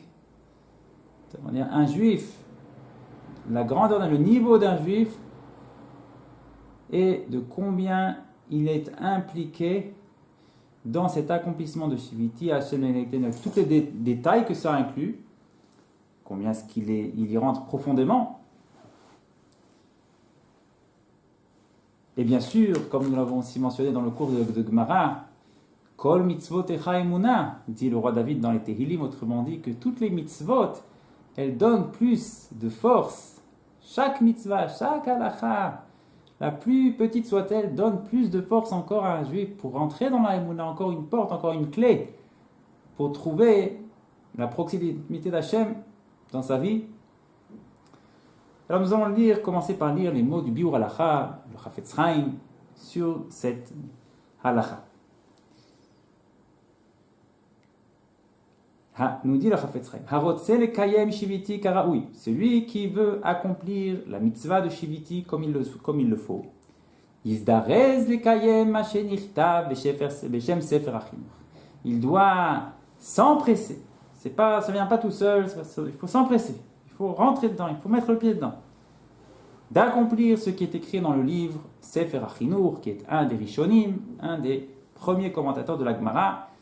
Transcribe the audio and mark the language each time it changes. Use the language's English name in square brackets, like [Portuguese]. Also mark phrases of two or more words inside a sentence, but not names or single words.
[French] C'est-à-dire un juif, la grandeur, le niveau d'un juif et de combien il est impliqué dans cet accomplissement de [Hebrew] שויתי השם [French] avec tous les détails que ça inclut, combien est-ce qu'il y rentre profondément. Et bien sûr, comme nous l'avons aussi mentionné dans le cours de Gemara, [Hebrew] כל מצותיך אמונה, [French] dit le roi David dans les Tehillim, autrement dit que toutes les mitzvot, elles donnent plus de force. Chaque mitzvah, chaque halacha, la plus petite soit-elle, donne plus de force encore à un juif pour rentrer dans la Emouna, encore une porte, encore une clé, pour trouver la proximité d'Hachem dans sa vie. Alors nous allons commencer par lire les mots du Biur Halacha, le Chafetz Chaim, sur cette halacha. [Hebrew] Nous dit le Chafetz Chaim, הרוצה לקיים שויתי כראוי, [French] celui qui veut accomplir la mitzvah de shiviti comme il le faut. [Hebrew] יזדרז לקיים מה שכתוב בשם ספר החינוך. [French] Il doit s'empresser. Ça vient pas tout seul. Il faut s'empresser. Il faut rentrer dedans. Il faut mettre le pied dedans. D'accomplir ce qui est écrit dans le livre Sefer Achinuch, qui est un des Rishonim, un des premiers commentateurs de la Gemara.